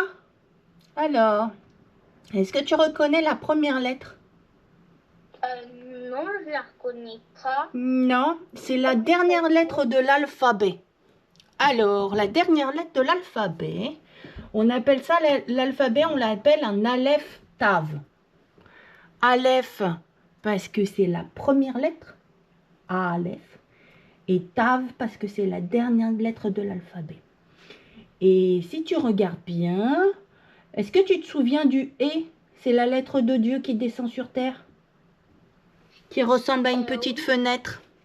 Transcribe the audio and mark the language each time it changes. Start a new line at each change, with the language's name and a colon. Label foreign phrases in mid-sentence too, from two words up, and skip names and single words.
French: Alors, est-ce que tu reconnais la première lettre? Non, je la reconnais pas. Non, c'est la dernière lettre de l'alphabet. Alors, la dernière lettre de l'alphabet, on appelle ça l'alphabet, on l'appelle un
Hebrew: אלף תו.
French: Aleph, parce que c'est la première lettre, aleph, et tav, parce que c'est la dernière lettre de l'alphabet. Et si tu regardes bien, est-ce que tu te souviens du et? C'est la lettre de Dieu qui descend sur terre, qui ressemble à une petite fenêtre.